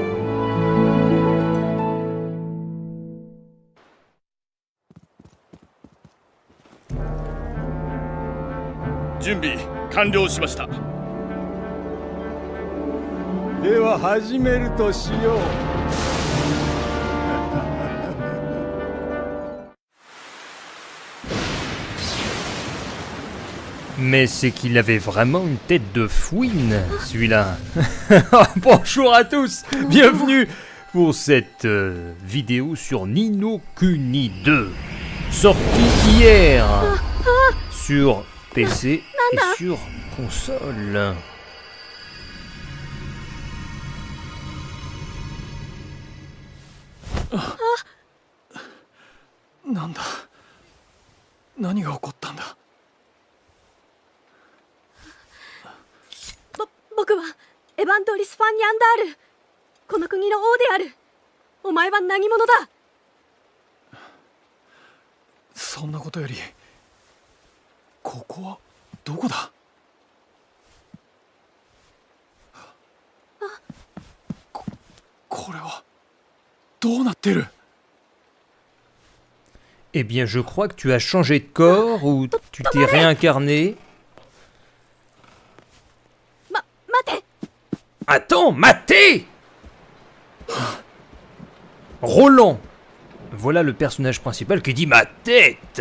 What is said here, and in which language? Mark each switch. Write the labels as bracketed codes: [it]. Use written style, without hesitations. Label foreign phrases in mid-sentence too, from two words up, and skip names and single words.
[ja] 準備完了しました。では始めるとしよう。 [fr] Mais c'est qu'il avait vraiment une tête de fouine, celui-là. Bonjour à tous, bienvenue pour cette vidéo sur Ni no Kuni 2, sortie hier sur PC et sur console. [ja] なんだ。何が起こったんだ。僕はエヴァントリス・ファン・ニャンダール、この国の王である。お前は何者だ。そんなことより、ここはどこだ。これはどうなってる。 [fr] Eh bien, je crois que tu as changé de corps ou tu t'es réincarné. Attends, Maté! Roland! Voilà le personnage principal qui dit ma tête!